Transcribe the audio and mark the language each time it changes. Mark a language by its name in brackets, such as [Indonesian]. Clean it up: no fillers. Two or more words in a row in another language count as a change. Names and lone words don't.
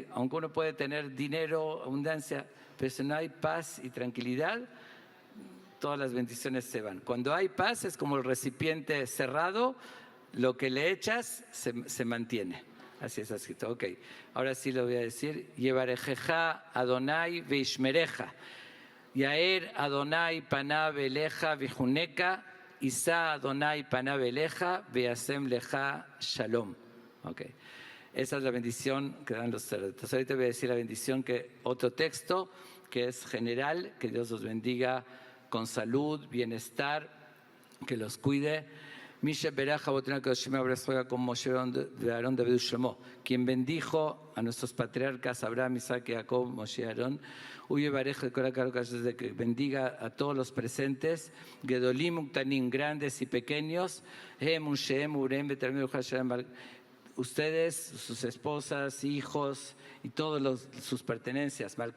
[Spanish] Aunque uno puede tener dinero, abundancia, pero si no hay paz y tranquilidad, todas las bendiciones se van. Cuando hay paz es como el recipiente cerrado, lo que le echas se mantiene. Así es escrito. Ok, ahora sí lo voy a decir. [Hebrew] יברכך אדוני וישמרך. יאר אדוני פניו אליך ויחנך. ישא אדוני פניו אליך וישם לך שלום. [Spanish] Ok. Esa es la bendición que dan los sacerdotes. Ahorita voy a decir la bendición otro texto que es general, que Dios los bendiga con salud, bienestar, que los cuide. Quien bendijo a nuestros patriarcas Abraham, Isaac, Jacob, Moshe y Aarón, que bendiga a todos los presentes, [Hebrew] גדולים, וקטנים, [Spanish] grandes y pequeños, ustedes, sus esposas, hijos y todas sus pertenencias.